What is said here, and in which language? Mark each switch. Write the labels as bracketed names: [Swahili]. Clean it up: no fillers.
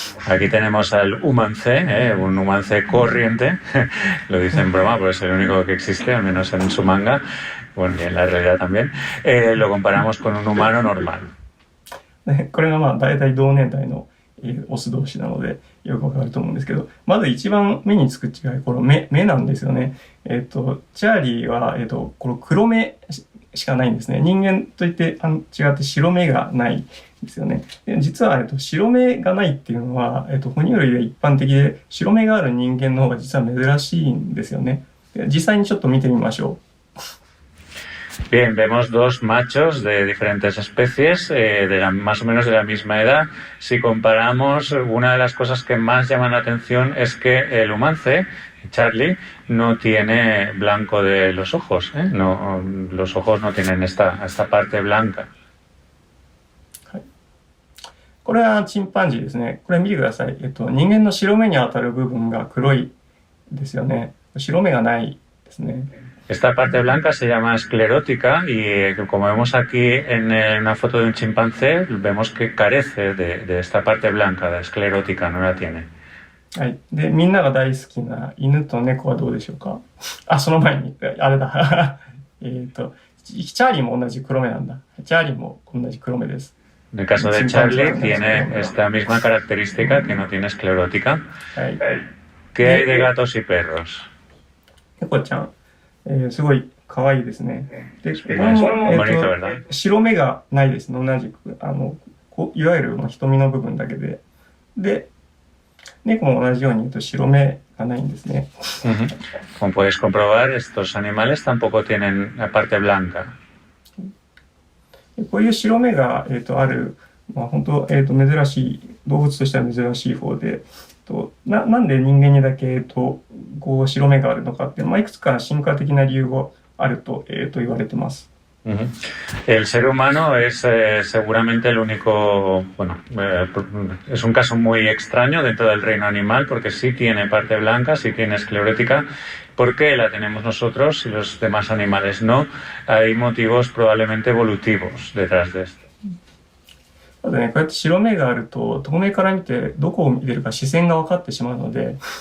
[Spanish] Aquí tenemos al humancé, un humancé corriente. Lo dice en broma, pero es el único que existe, al menos en su manga. Bueno, y en la realidad también. Lo comparamos con un humano normal. [Japanese] これが大体同年代のオス同士なのでよくわかると思うんですけど、まず一番目につく違い、この目なんですよね。チャーリーは、この黒目しかないんですね。人間といって違って白目がないんですよね。で実は、白目がないっていうのは、哺乳類で一般的で、白目がある人間の方が実は珍しいんですよね。で実際にちょっと見てみましょう。 [Spanish] Bien, vemos 2 machos de diferentes especies, más o menos de la misma edad. Si comparamos, una de las cosas que más llaman la atención es que el humance, Charlie, no tiene blanco de los ojos. No, los ojos no tienen esta parte blanca. [Japanese] これはチンパンジーですね。これ見てください。人間の白目に当たる部分が黒いですよね。白目がないですね。 [Spanish] Esta parte blanca se llama esclerótica y como vemos aquí en una foto de un chimpancé, vemos que carece de esta parte blanca, de esclerótica, no la tiene. [Japanese] はい。で、みんなが大好きな犬と猫はどうでしょうか？その前に、あれだ。チャーリーも同じ黒目なんだ。チャーリーも同じ黒目です。 [Spanish] En el caso de Charlie tiene esta misma característica que no tiene esclerótica. [Japanese] はい。 [Spanish] ¿Qué hay de gatos y perros? [Japanese] 猫ちゃん。すごい可愛いですね。で、これも、白目がないですね。同じく、いわゆる瞳の部分だけで。で、猫も同じように言うと白目がないんですね。 [Spanish] Como podéis comprobar, estos animales tampoco tienen la parte blanca. [Japanese] こういう白目が、ある、本当、珍しい、動物としては珍しい方で、なんで人間にだけ、こう白目があるのかって、いくつか進化的な理由があると、言われてます。 [Spanish] El ser humano es seguramente el único, bueno, es un caso muy extraño dentro del reino animal porque sí tiene parte blanca, sí tiene esclerótica. ¿Por qué la tenemos nosotros y los demás animales no? Hay motivos probablemente evolutivos detrás de esto. [Japanese] ただね、こうやって白目があると、遠目から見てどこを見てるか視線が分かってしまうので、